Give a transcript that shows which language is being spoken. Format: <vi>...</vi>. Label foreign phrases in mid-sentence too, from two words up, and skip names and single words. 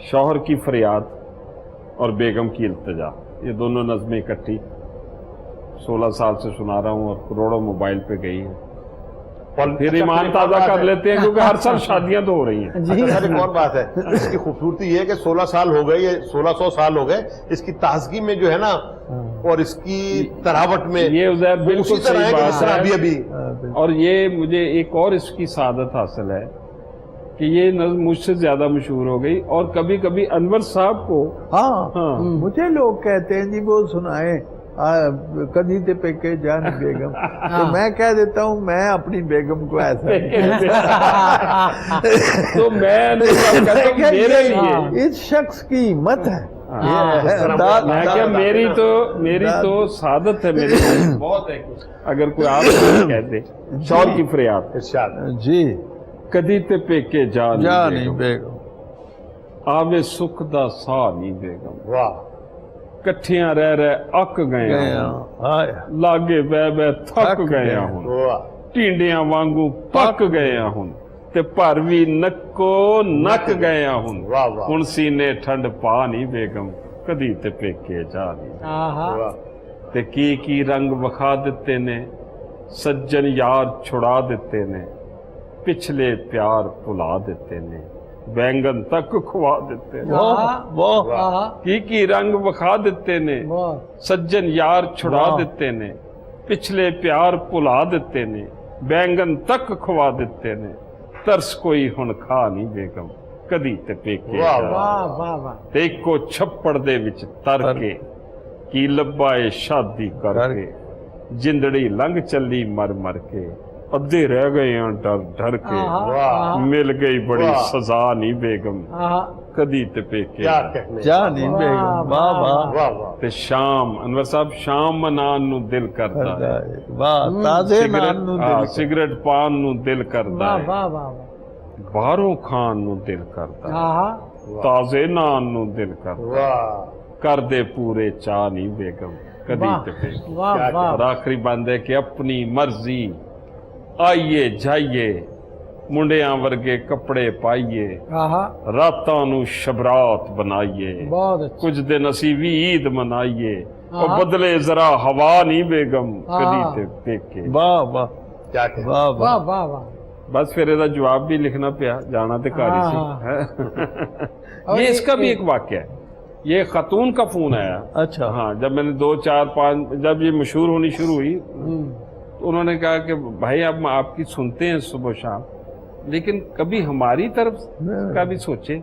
<ur>شوہر کی فریاد اور بیگم کی التجا، یہ دونوں نظمیں اکٹھی 16 سال سے سنا رہا ہوں اور کروڑوں موبائل پہ گئی ہے. پھر ایمان تازہ کر لیتے ہیں کیونکہ ہر سال شادیاں تو ہو رہی ہیں. जी سر ایک اور بات ہے، اس کی خوبصورتی یہ ہے کہ 16 سال ہو گئے، یہ 1600 سال ہو گئے، اس کی تازگی میں جو ہے نا اور اس کی تراوٹ میں یہ عزیر بالکل اسی طرح ہے صحیح کہ جس طرح بات ابھی ہے۔ ابھی اور یہ مجھے ایک اور اس کی سعادت حاصل ہے کہ یہ نظم مجھ سے زیادہ مشہور ہو گئی، اور کبھی کبھی انور صاحب کو ہاں مجھے لوگ کہتے ہیں جی وہ سنائیں</ur> <pa>کدی تے پیکے جانی بیگم،</pa> <ur>تو میں کہہ دیتا ہوں میں اپنی بیگم کو ایسا تو میں میرے لیے اس شخص کی ہمت ہے، میں کیا میری تو سعادت ہے، میری بہت ہے اگر کوئی آپ کو کہہ دے شور کی فریاد ارشاد جی</ur> <pa>کدی تے پیکے جا نہیں بیگم آوے سکھ دا سا نہیں بیگم، واہ کٹھیاں رہ اک گئے لاگے بہ بہ تھک گئے ہوں، واہ ٹینڈیاں وانگو پک گئے ہوں تے پر بھی نکو نک گئے ہوں، واہ واہ ہن سینے ٹھنڈ پا نہیں بیگم کدی تے پیکے جا نہیں، واہ تے کی رنگ وکھا دیتے نے سجن یار چھڑا دیتے نے، پچھلے پیار بھلا دیتے نے بینگن تک کھوا دیتے نے، کی رنگ وکھا دیتے نے سجن یار چھڑا دیتے نے، پچھلے پیار بھلا دیتے نے بینگن تک کھوا دیتے نے، ترس کوئی ہن کھا نہیں بیگم کدی تے پیکے جا، تے اکو چھپڑ دے وچ تر کے کی لبائے شادی کر کے، جندڑی لنگ چلی مر مر کے، ادھے رہ گئے ہیں ڈر ڈر کے، مل گئی بڑی سزا نہیں بیگم کدی تے پیکے جا نہیں بیگم، واہ واہ واہ تے شام انور صاحب شام منان نو دل کردا ہے، واہ تازے نان نو دل سگریٹ پان نو دل کردا ہے، باہروں کھان نو دل کردا ہے، تازے نان نو دل کردا ہے، واہ کر دے پورے چاہ نہیں بیگم کدی تے پیکے،</pa> <ur>اور آخری بند ہے کہ</ur> <pa>اپنی مرضی آئیے جائیے منڈیاں ورگے کپڑے پائیے، راتاں نو شبرات بنائیے، کچھ دن اسی بھی عید منائیے، اور بدلے ذرا ہوا نہیں بیگم کدی تے پیکے، واہ واہ</pa> <ur>کیا واہ واہ بس پھر یہ جواب بھی لکھنا پیا جانا تے کاری سی۔ یہ اس کا بھی ایک واقعہ ہے، یہ خاتون کا فون آیا، اچھا ہاں جب میں نے 2 4 5 جب یہ مشہور ہونی شروع ہوئی تو انہوں نے کہا کہ بھائی اب آپ کی سنتے ہیں صبح و شام، لیکن کبھی ہماری طرف کا بھی سوچے۔</ur>